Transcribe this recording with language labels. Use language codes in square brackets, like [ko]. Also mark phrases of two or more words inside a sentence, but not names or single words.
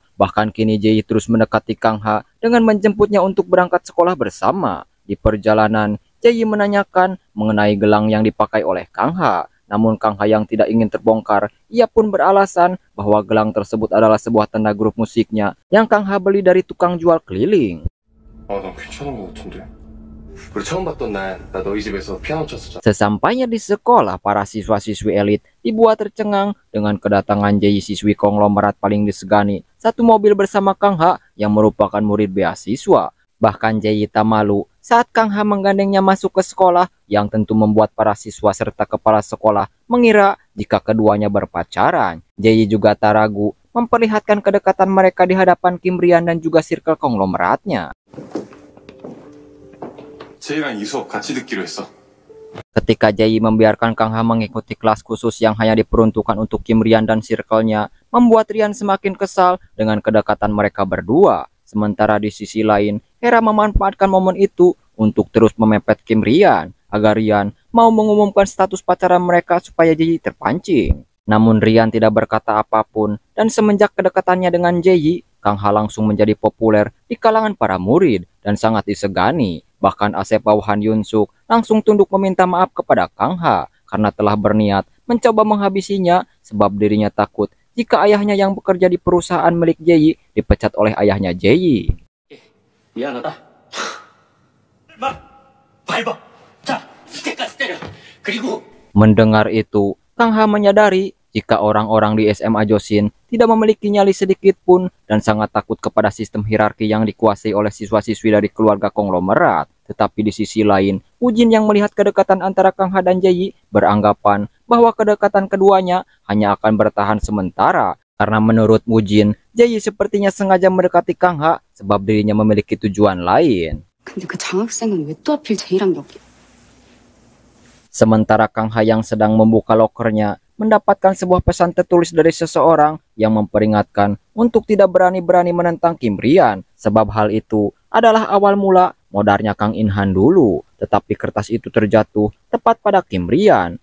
[id] Bahkan kini Jae-yi terus mendekati Kang Ha dengan menjemputnya untuk berangkat sekolah bersama. Di perjalanan, Jae-yi menanyakan mengenai gelang yang dipakai oleh Kang Ha. Namun Kang Ha yang tidak ingin terbongkar, ia pun beralasan bahwa gelang tersebut adalah sebuah tanda grup musiknya yang Kang Ha beli dari tukang jual keliling. [ko] 난 괜찮은 것 같은데. 우리 처음 봤던 날, 나 너희 집에서 피아노 쳤었잖아. [id] Sesampainya di sekolah, para siswa-siswi elit dibuat tercengang dengan kedatangan Jae-yi, siswi konglomerat paling disegani, satu mobil bersama Kang Ha yang merupakan murid beasiswa. Bahkan Jae-yi tak malu saat Kang Ha menggandengnya masuk ke sekolah, yang tentu membuat para siswa serta kepala sekolah mengira jika keduanya berpacaran. Jae-yi juga tak ragu memperlihatkan kedekatan mereka di hadapan Kim Rian dan juga circle konglomeratnya. [ko] 제이랑 이 수업 같이 듣기로 했어. [id] Ketika Jae-yi membiarkan Kang Ha mengikuti kelas khusus yang hanya diperuntukkan untuk Kim Rian dan circle-nya, membuat Rian semakin kesal dengan kedekatan mereka berdua. Sementara di sisi lain, Hera memanfaatkan momen itu untuk terus memepet Kim Rian agar Rian mau mengumumkan status pacaran mereka supaya Jae-yi terpancing. Namun Rian tidak berkata apapun, dan semenjak kedekatannya dengan Jae-yi, Kang Ha langsung menjadi populer di kalangan para murid dan sangat disegani. Bahkan Asep bawahan Yunsuk langsung tunduk meminta maaf kepada Kang Ha karena telah berniat mencoba menghabisinya, sebab dirinya takut jika ayahnya yang bekerja di perusahaan milik Jae-yi dipecat oleh ayahnya Jae-yi. [ko] 미안하다. 밟아. 자, 이때까지 때려. 그리고 [id] Mendengar itu, Kang Ha menyadari jika orang-orang di SMA Josin tidak memiliki nyali sedikit pun dan sangat takut kepada sistem hierarki yang dikuasai oleh siswa-siswi dari keluarga konglomerat. Tetapi di sisi lain, Woo-jin yang melihat kedekatan antara Kang Ha dan Jae-yi beranggapan bahwa kedekatan keduanya hanya akan bertahan sementara. Karena menurut Woo-jin, Jae-yi sepertinya sengaja mendekati Kang Ha sebab dirinya memiliki tujuan lain. [ko] 근데 그 장학생은 왜 또 하필 제이랑 여기? [id] Sementara Kang Ha yang sedang membuka lokernya mendapatkan sebuah pesan tertulis dari seseorang yang memperingatkan untuk tidak berani-berani menentang Kim Rian, sebab hal itu adalah awal mula modarnya Kang In-han dulu. Tetapi kertas itu terjatuh tepat pada Kim Rian.